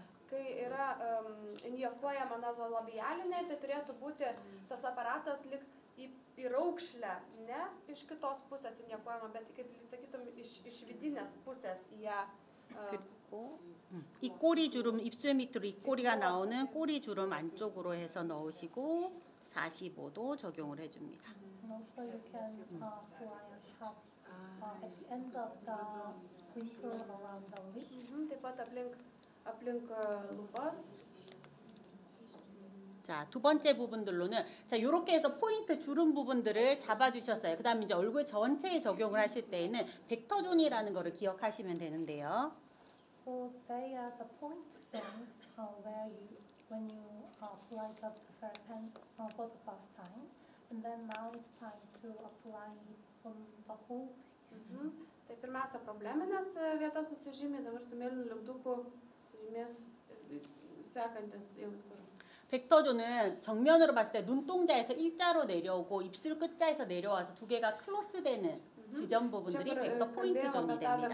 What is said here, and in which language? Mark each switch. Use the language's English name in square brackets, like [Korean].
[Lithuanian] Kai yra injekuojama nazolabialinė, tai turėtų būti tas aparatas lik į raukšlę, ne iš kitos pusės injekuojama, bet kaip sakytum iš vidinės pusės į ją. [Korean] 이 꼬리 주름 입술 밑으로 이 꼬리가 나오는 꼬리 주름 안쪽으로 해서 넣으시고 45도 적용을 해줍니다. [English] And also you can apply a shot at the end of the wrinkle around the lip. [Lithuanian] Taip pat aplink lūpas. [Korean] 자, 두 번째 부분들로는 자, 이렇게 해서 포인트 주름 부분들을 잡아주셨어요. 그다음에 이제 얼굴 전체에 적용을 하실 때에는 벡터 존이라는 거를 기억하시면 되는데요. [English] So they are the point things where when you apply the serpent for the first time, and then now it's time to apply it on the whole. [Lithuanian] Tai pirmiausia probleminės vietas susižymė, dabar su mėlynu lipduku žymės sekantis jau kur. [Korean] 벡터존은 정면으로 봤을 때 눈동자에서 일자로 내려오고 입술 끝자에서 내려와서 두 개가 클로스되는 지점 부분들이 벡터 포인트 존이 됩니다.